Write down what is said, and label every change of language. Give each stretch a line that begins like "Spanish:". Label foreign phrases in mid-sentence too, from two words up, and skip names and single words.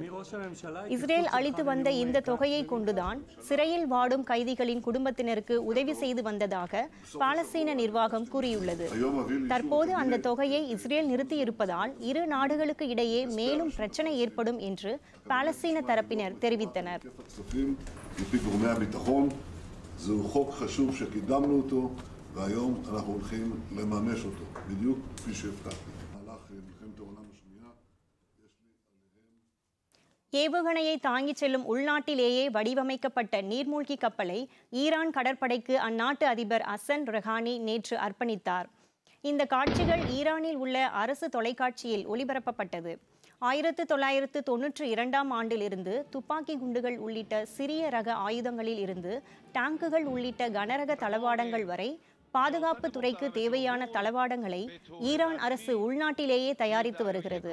Tamil: இஸ்ரேல் அளித்து வந்த இந்த தொகையை கொண்டுதான் சிறையில் வாடும் கைதிகளின் குடும்பத்தினருக்கு உதவி செய்து வந்ததாக பாலஸ்தீன நிர்வாகம் கூறியுள்ளது. தற்போது அந்த தொகையை இஸ்ரேல் நிறுத்தியிருப்பதால் இரு நாடுகளுக்கு இடையே மேலும் பிரச்சனை ஏற்படும் என்று பாலஸ்தீன தரப்பினர் தெரிவித்தனர்.
Hebrew: זהו חוק חשוב שקידמנו אותו, והיום אנחנו הולכים לממש אותו, בדיוק כפי שהבטחתי. במהלך מלחמת העולם השנייה, יש לי עליהם...
Tamil: ஏவுகணையை தாங்கிச் செல்லும் உள்நாட்டிலேயே வடிவமைக்கப்பட்ட நீர்மூழ்கி கப்பலை ஈரான் கடற்படைக்கு அந்நாட்டு அதிபர் ஹசன் ரொஹானி நேற்று அர்ப்பணித்தார். இந்த காட்சிகள் ஈரானில் உள்ள அரசு தொலைக்காட்சியில் ஒளிபரப்பப்பட்டது. 1992ஆம் ஆண்டிலிருந்து துப்பாக்கி குண்டுகள் உள்ளிட்ட சிறிய ரக ஆயுதங்களில் இருந்து டாங்குகள் உள்ளிட்ட கனரக தளவாடங்கள் வரை பாதுகாப்பு துறைக்கு தேவையான தளவாடங்களை ஈரான் அரசு உள்நாட்டிலேயே தயாரித்து வருகிறது.